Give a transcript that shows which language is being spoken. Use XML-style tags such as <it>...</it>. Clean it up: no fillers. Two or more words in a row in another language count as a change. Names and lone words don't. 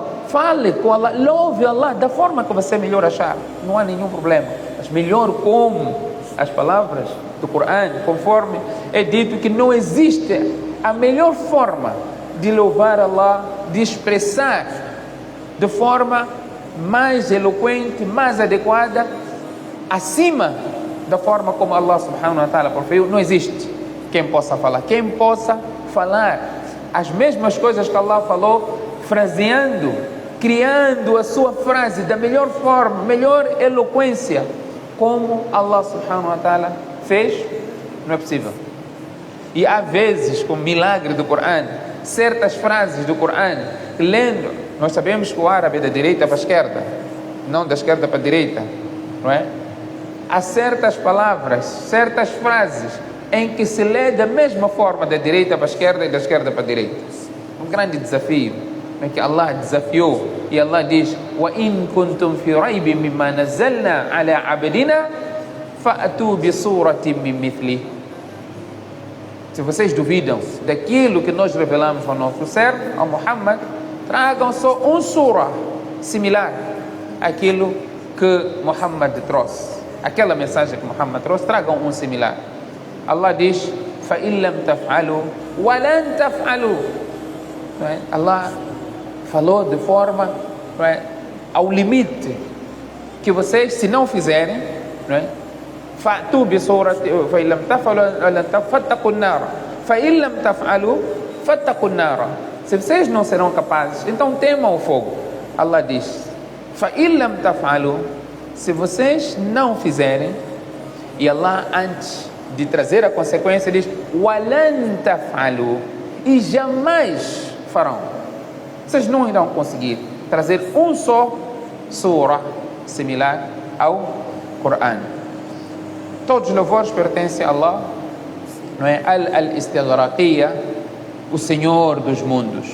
<pt>Fale com Allah, louve Allah da forma que você melhor achar, não há nenhum problema, mas melhor como as palavras do Coran, conforme é dito que não existe a melhor forma de louvar Allah, de expressar de forma mais eloquente, mais adequada, acima da forma como Allah</pt> <ar>سبحانه وتعالى</ar> <pt>proferiu. Não existe quem possa falar. Quem possa falar as mesmas coisas que Allah falou, fraseando, criando a sua frase da melhor forma, melhor eloquência, como Allah</pt> <ar>سبحانه وتعالى</ar> <pt>fez, não é possível. E há vezes, com o milagre do Coran, certas frases do Coran, lendo, nós sabemos que o árabe é da direita para a esquerda, não da esquerda para a direita, não é? Há certas palavras, certas frases em que se lê da mesma forma da direita para a esquerda e da esquerda para a direita. Um grande desafio é que Allah desafiou, e Allah diz:</pt> <ar>"وإن كنتم في ريب مما نزلنا على عبدنا فأتوا بسورة من مثله."</ar> <pt>Se vocês duvidam daquilo que nós revelamos ao nosso servo, ao Muhammad, tragam só um surah similar àquilo que Muhammad trouxe. Aquela mensagem que Muhammad trouxe, tragam um similar. Allah diz:</pt> <ar>فَإِن لَمْ تَفْعَلُوا وَلَنْ تَفْعَلُوا.</ar> <pt>Allah falou de forma, ao limite, que vocês, se não fizerem,</pt> <ar>فَأْتُوا بِصُورَةٍ فَإِن لَمْ تَفْعَلُوا فَاتَّقُوا النَّارَ فَإِن لَمْ تَفْعَلُوا فَاتَّقُوا النَّارَ.</ar> <pt>Se vocês não serão capazes, então temam o fogo. Allah diz:</pt> <ar>فَإِن لَمْ تَفْعَلُوا.</ar> <pt>Se vocês não fizerem, e Allah, antes de trazer a consequência, diz:</pt> <ar>وَلَنْ تَفْعَلُوا.</ar> <pt>E jamais farão. Vocês não irão conseguir trazer um só surah similar ao Coran. Todos os louvores pertencem a Allah, não é? Al-Istighraqiyya, o Senhor dos mundos.</pt>